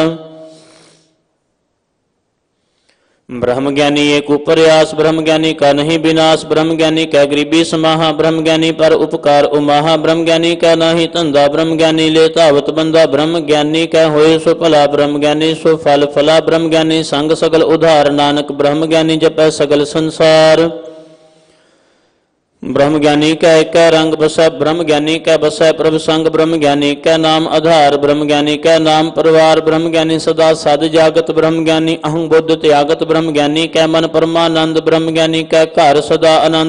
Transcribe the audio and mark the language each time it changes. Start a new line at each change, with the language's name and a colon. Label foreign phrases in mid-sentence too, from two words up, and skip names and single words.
Hindi: ब्रह्म ज्ञानी एक उपरयास, ब्रह्म ज्ञानी का नहीं विनाश। ब्रह्म ज्ञानी का गरीबी समाहा, ब्रह्म ज्ञानी पर उपकार उमाहा। ब्रह्म ज्ञानी का नाही धंधा, ब्रह्म ज्ञानी ले तावत बंदा। ब्रह्म ज्ञानी का होए सो भला, ब्रह्म ज्ञानी सो फल फला। ब्रह्म ज्ञानी संग सगल उधार, नानक ब्रह्म ज्ञानी जपै सगल संसार। ब्रह्म ज्ञानी कै एक रंग बसै, ब्रह्म ज्ञानी कै बसै प्रभ संग। ब्रह्म ज्ञानी कै नाम आधार, ब्रह्म ज्ञानी कै नाम परिवार। ब्रह्म ज्ञानी सदा साध जागत, ब्रह्म ज्ञानी अहं बुद्ध त्यागत। ब्रह्म ज्ञानी कै मन परमानंद, ब्रह्म ज्ञानी कै घर सदा आनंद।